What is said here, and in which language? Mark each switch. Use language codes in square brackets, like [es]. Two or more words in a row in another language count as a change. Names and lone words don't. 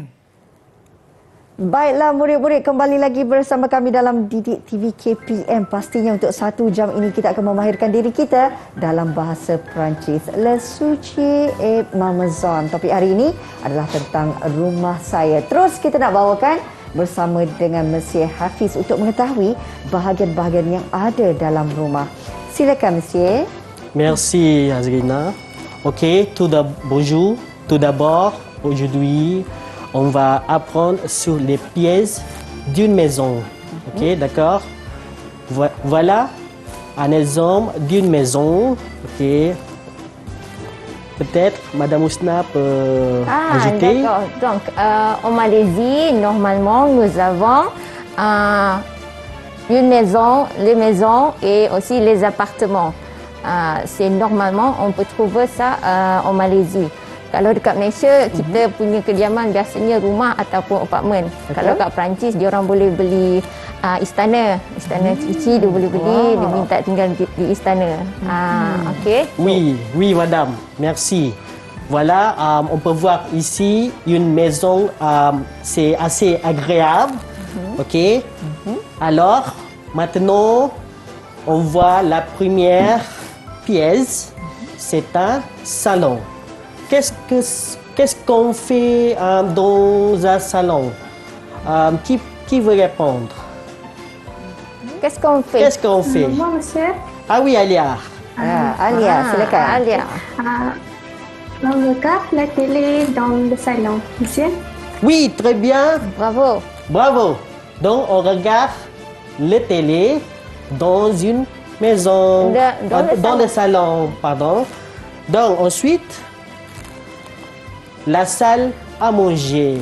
[ms] Baiklah murid-murid, kembali lagi bersama kami dalam Didik TV KPM. Pastinya untuk 1 jam ini kita akan memahirkan diri kita dalam bahasa Perancis. [fr] Le suci et ma maison. [ms] Topik hari ini adalah tentang rumah saya. Terus kita nak bawakan bersama dengan Monsieur Hafiz untuk mengetahui bahagian-bahagian yang ada dalam rumah. Silakan Monsieur. [fr] Merci Azrina. Ok, bonjour. Tout d'abord, aujourd'hui, on va apprendre sur les pièces d'une maison. Ok, d'accord. Voilà un exemple d'une maison. Ok. Peut-être Madame Ousna peut ajouter. D'accord. Donc, en Malaisie, normalement, nous avons une maison, les maisons et aussi les appartements. C'est normalement, on peut trouver ça en Malaisie. [ms] Kalau dekat Malaysia, kita punya kediaman biasanya rumah ataupun apartmen. Kalau kat Perancis, dia orang boleh beli istana. Istana cici dia boleh beli, dia minta tinggal di istana. Okey. [fr] Oui, oui, madame. Merci. Voilà, on peut voir ici une maison, c'est assez agréable. Ok. Alors, maintenant, on voit la première pièce. C'est un salon. Qu'est-ce qu'on fait dans un salon? Qui veut répondre? Qu'est-ce qu'on fait? Qu'est-ce qu'on fait? Moi, monsieur, Ah oui, Alia. [ms] Alia, silakan. Alia. [fr] on regarde la télé dans le salon. Monsieur? Oui, très bien. Bravo. Bravo. Donc, on regarde la télé dans une maison. Dans le salon, pardon. Donc, ensuite, la salle à manger.